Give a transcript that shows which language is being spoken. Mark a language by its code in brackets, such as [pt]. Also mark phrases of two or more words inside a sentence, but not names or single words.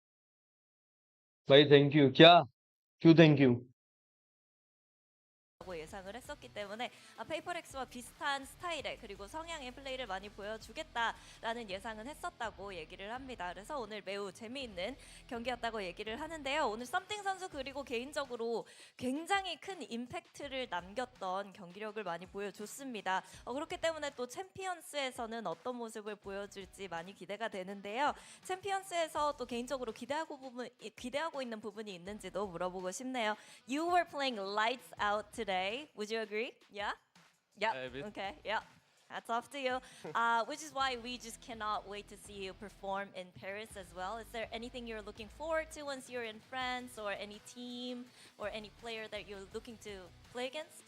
[hi] भाई [en] thank you. [hi] क्या? क्यों [en] thank you? [ko] 예상을 했었기 때문에 페이퍼렉스와 비슷한 스타일의 그리고 성향의 플레이를 많이 보여주겠다라는 예상은 했었다고 얘기를 합니다. 그래서 오늘 매우 재미있는 경기였다고 얘기를 하는데요. 오늘 썸띵 선수 그리고 개인적으로 굉장히 큰 임팩트를 남겼던 경기력을 많이 보여줬습니다. 그렇기 때문에 또 챔피언스에서는 어떤 모습을 보여줄지 많이 기대가 되는데요. 챔피언스에서 또 개인적으로 기대하고 있는 부분이 있는지도 물어보고 싶네요. [en] You were playing lights out today. Would you agree? Yeah? Yeah. A bit. Okay. Yeah. Hats off to you. Which is why we just cannot wait to see you perform in Paris as well. Is there anything you're looking forward to once you're in France, or any team or any player that you're looking to play against?